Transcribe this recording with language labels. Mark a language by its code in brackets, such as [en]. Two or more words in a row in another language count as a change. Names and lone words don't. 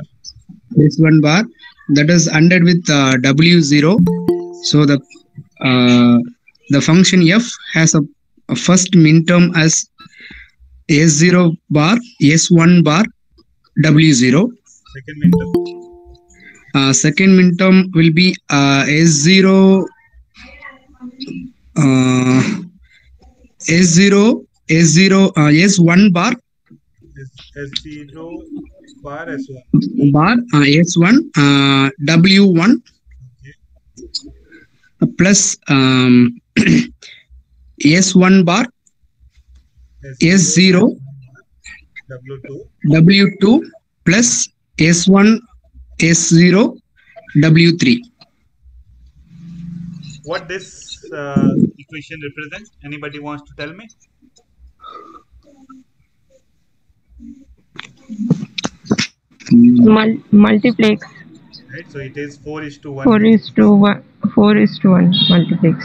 [en] S1 bar. That is ANDed with W0. So the function f has a first minterm as S0 bar, S1 bar, W0. Second minterm. Second minterm will be S0, S0, S0, S1 bar, S0 bar S1. bar, S1, W1 Okay. plus S1 bar, S0, W2. W2 plus S1, S0, W3. What this equation represents? Anybody wants to tell me? Multiplex. Right. So it is 4:1. 4:1. 4:1 multiplex.